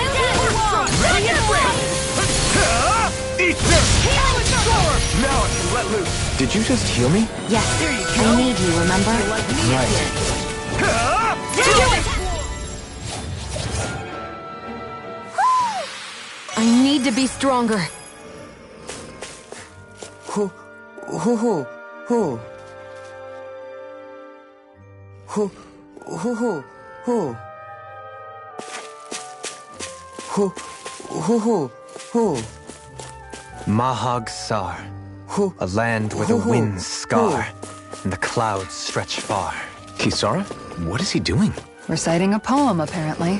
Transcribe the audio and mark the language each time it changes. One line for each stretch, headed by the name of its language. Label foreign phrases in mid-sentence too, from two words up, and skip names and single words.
English: Dragon Ring! Eat this! Talon Storm! Now I can let loose! Did you just heal me? Yes, I need you, remember? I need to be stronger. Ho, ho, ho, ho. Ho, ho, ho, ho. Ho, ho, ho, ho. Mahag Sar, Ho, a land where the winds scar and the clouds stretch far. Kisara? What is he doing? Reciting a poem, apparently.